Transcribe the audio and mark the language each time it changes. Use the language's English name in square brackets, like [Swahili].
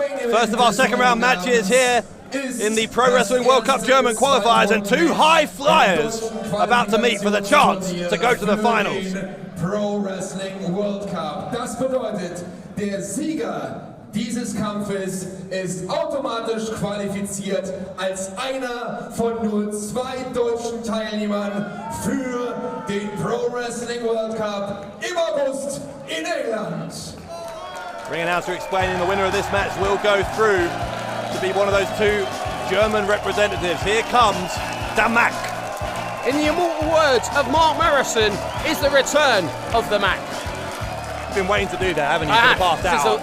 [English] First of our second round matches here in the Pro Wrestling World Cup German qualifiers, and two high flyers about to meet for the chance to go to the finals. Pro Wrestling World Cup. [German] Das bedeutet, der Sieger dieses Kampfes ist automatisch qualifiziert als einer von nur 2 deutschen Teilnehmern für den Pro Wrestling World Cup im August in England. [English] Ring announcer explaining the winner of this match will go through to be one of those 2 German representatives. Here comes the Mack. In the immortal words of Mark Morrison, is the return of the Mack. You've been waiting to do that, haven't you, for the past hour?